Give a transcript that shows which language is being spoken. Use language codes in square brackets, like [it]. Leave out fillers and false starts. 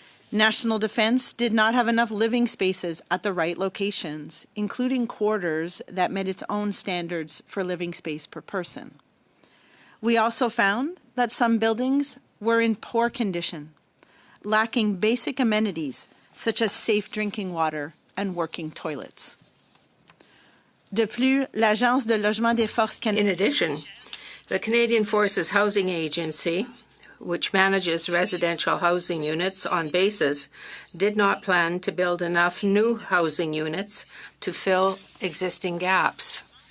[en] National Defence did not have enough living spaces at the right locations, including quarters that met its own standards for living space per person. We also found that some buildings were in poor condition, lacking basic amenities such as safe drinking water and working toilets. [fr] De plus, l'Agence de logement des forces canadiennes. [en] In addition, the Canadian Forces Housing Agency, which manages residential housing units on bases, did not plan to build enough new housing units to fill existing gaps.